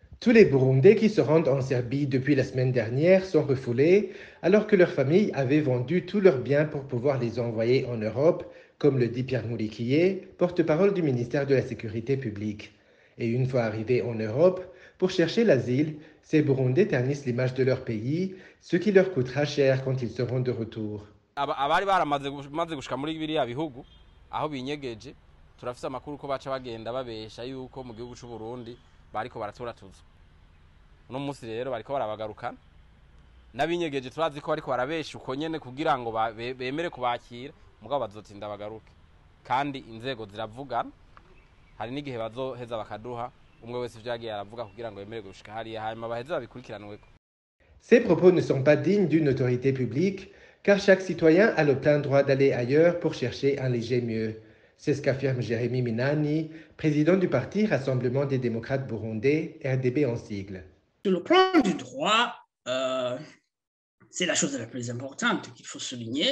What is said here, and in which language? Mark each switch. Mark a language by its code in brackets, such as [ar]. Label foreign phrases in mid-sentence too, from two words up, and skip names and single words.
[fr] Tous les Burundais qui se rendent en Serbie depuis la semaine dernière sont refoulés, alors que leurs familles avaient vendu tous leurs biens pour pouvoir les envoyer en Europe, comme le dit Pierre Mouliquier, porte-parole du ministère de la Sécurité publique. Et une fois arrivés en Europe, pour chercher l'asile, ces Burundais ternissent l'image de leur pays, ce qui leur coûtera cher quand ils seront de retour. [rn] Abari baramaze gushika muri biriya bihugu aho binyegeje turafise amakuru ko baca bagenda babesha yuko mu gihugu cy'u Burundi bariko baratora tuzo. Uno munsi rero bariko barabagarukana n'abinyegeje turazi ko bariko barabesha uko nyene kugira ngo bemere kubakira mugabo bazotinda bagaruke kandi inzego ziravugana hari n'igihe bazoheza bakaduha umwe wese ivyagiye aravuga kugira ngo yemere gushika hariya hanyuma baheze babikurikiranweko. [fr] Ces propos ne sont pas dignes d'une autorité publique, car chaque citoyen a le plein droit d'aller ailleurs pour chercher un léger mieux. C'est ce qu'affirme Jérémy Minani, président du parti Rassemblement des démocrates burundais, RDB en sigle. Sur le plan du droit, c'est la chose la plus importante qu'il faut souligner.